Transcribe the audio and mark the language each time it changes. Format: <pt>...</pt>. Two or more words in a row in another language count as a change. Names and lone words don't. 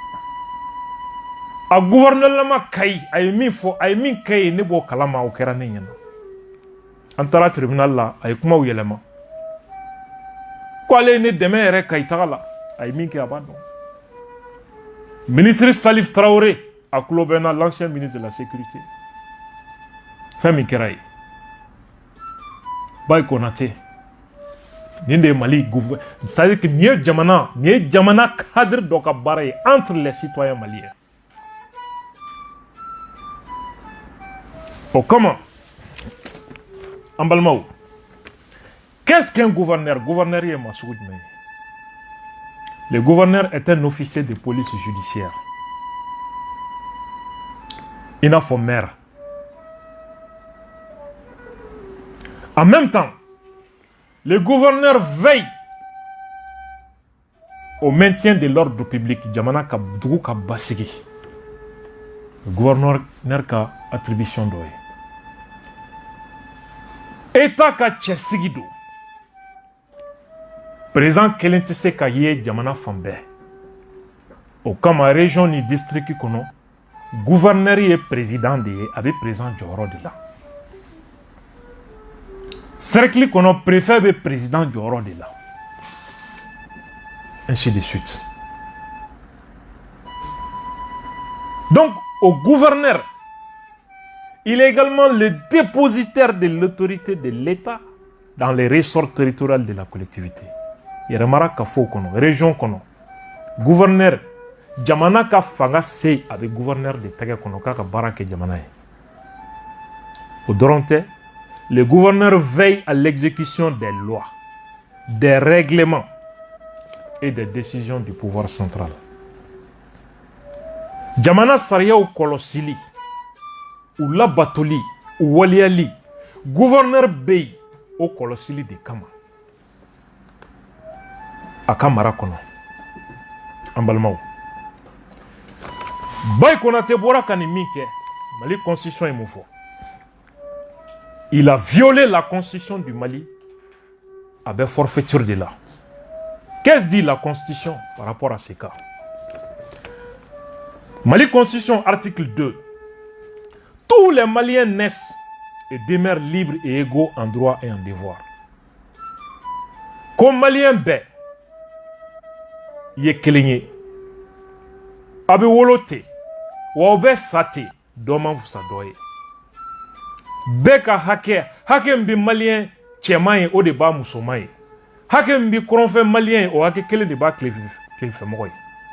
<bm>a gouverneur lama Kayi a ye min fɔ a ye min kɛ ye ne b'o kalama o kɛra ne ɲɛna an taara tribunal la a ye kumaw yɛlɛma ko ale ye ne dɛmɛ yɛrɛ Kayi taga la a ye min kɛ a b'a dɔn ministre Salif Traoré a tulo bɛ n na</bm> <fr>l'ancien ministre de la sécurité</fr> <bm>fɛn min kɛra ye Bayi Konate nin de ye Mali</bm> <fr>c'est à dire que</fr> <bm>nin ye jamana cadre dɔ ka baara ye</bm> <fr>entre les citoyens maliens</fr> <bm>o kama an balimaw</bm> <fr>qu'est-ce qu'un gouverneur</fr> <bm>gouverneur ye maa sugu jumɛn ye</bm> <fr>le gouverneur est un officier de police judiciaire</fr> <bm>i n'a fɔ maire</bm> <fr>en même temps le gouverneur veille au maintien de l'ordre public</fr> <bm>jamana ka dugu ka basigi</bm> <fr>le gouverneur</fr> <bm>ka attribution dɔ ye État ka cɛsigi don président kelen tɛ se ka ye jamana fan bɛɛ o kama région ni district kɔnɔ gouverneur ye président de ye a bɛ président jɔyɔrɔ de la cercle kɔnɔ préfet bɛ président jɔyɔrɔ de la</bm> <fr>ainsi de suite donc au gouverneur il est également le dépositaire de l'autorité de l'État dans les ressorts territoriaux de la collectivité.</fr> <bm>Yɛrɛmara ka fɔ kɔnɔ région kɔnɔ gouverneur jamana ka fanga se a bɛ gouverneur de tɛgɛ kɔnɔ k'a ka baara kɛ jamana ye o dɔrɔn tɛ</bm> <fr>le gouverneur veille à l'exécution des lois des règlements et des décisions du pouvoir central</fr> <bm>jamana sariyaw kɔlɔsili u labatoli u waliyali gouverneur bɛ yen o kɔlɔsili de kama a ka mara kɔnɔ an balimaw Bayi Konate bɔra ka nin min kɛ Mali constitution ye mun fɔ</bm> <fr>il a violé la constitution du Mali</fr> <bm>a bɛ forfaiture de la</bm> <fr>qu'est-ce dit la constitution par rapport à ces cas Mali constitution article 2 tous les Maliens naissent et demeurent libres et égaux en droit et en devoir.</fr> <bm>Comme Malien bɛɛ ye kelen ye a bɛ wolo ten wa o bɛ sa ten dɔ man fusa dɔ ye bɛɛ ka hakɛ min bɛ Malien cɛman ye o de b'a musoman ye hakɛ min bɛ kɔrɔnfɛ Malien ye o hakɛ kelen de b'a tilefɛmɔgɔ ye</bm>